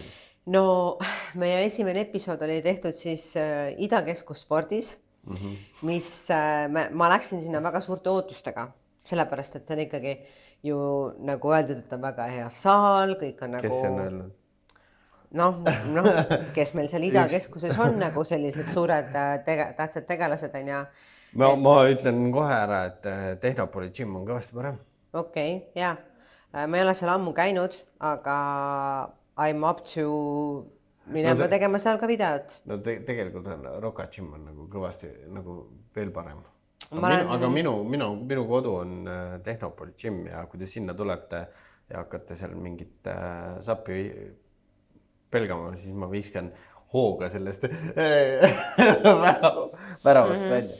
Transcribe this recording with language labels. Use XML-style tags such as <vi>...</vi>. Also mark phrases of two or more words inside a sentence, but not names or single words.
<et>No meie esimene episood oli tehtud siis Idakeskus spordis, mis ma läksin sinna väga suurte ootustega, sellepärast, et see on ikkagi ju nagu öeldud, et on väga hea saal, kõik on nagu... Kes see on öelnud? Noh, kes meil seal Idakeskuses on nagu sellised suured tähtsad tegelased on ja... Ma ütlen kohe ära, et Tehnopoli gym on kõvasti parem. Okei, jah. Ma ei ole seal ammu käinud, aga</et> <en>I'm up to</en> <et>minema tegema seal ka videot. No tegelikult on Roka gym on nagu kõvasti nagu veel parem. Aga minu kodu on Tehnopoli gym ja kui te sinna tulete ja hakkate seal mingit sappi pelgama, siis ma viskan hooga sellest väravast välja.</et>